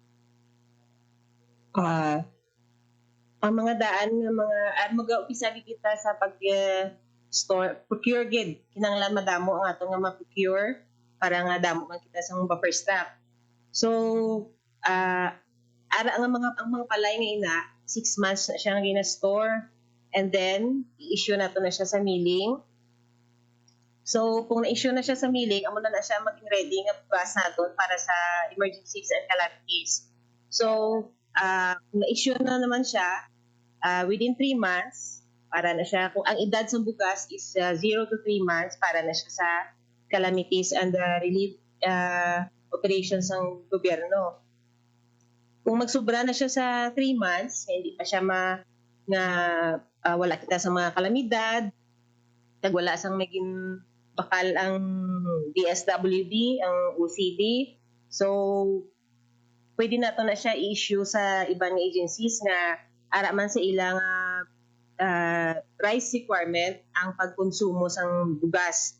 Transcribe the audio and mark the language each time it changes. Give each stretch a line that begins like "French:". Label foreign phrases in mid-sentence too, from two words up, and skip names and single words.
Hiligaynon: Ang mga daan nga mga mag-umpisa kita sa pag store procure gid kinahanglan madamo ang ato nga ma-procure para nga damo man kita sa mga
English: buffer stock.
Hiligaynon: So ara nga ang mga palay nga ina 6 months na siya nga gina-store,
English: and then
Hiligaynon: i-issue nato na siya sa milling. So kung na-issue na siya sa milling, amo na siya maging ready nga bugas naton para sa
English: emergencies and calamities.
Hiligaynon: So kung na-issue na naman siya
English: within 3 months,
Hiligaynon: para na siya, kung ang edad sa bugas
English: is 0 to 3 months,
Hiligaynon: para na siya sa
English: calamities and relief operations
Hiligaynon: ng gobyerno. Kung magsubra na siya sa 3 months, hindi pa siya wala kita sa mga kalamidad, kag wala sang maging bakal ang DSWD, ang OCD, so pwede nato na siya i-issue sa ibang agencies nga ara man sa ilang
English: rice requirement
Hiligaynon: ang pagkonsumo sang bugas.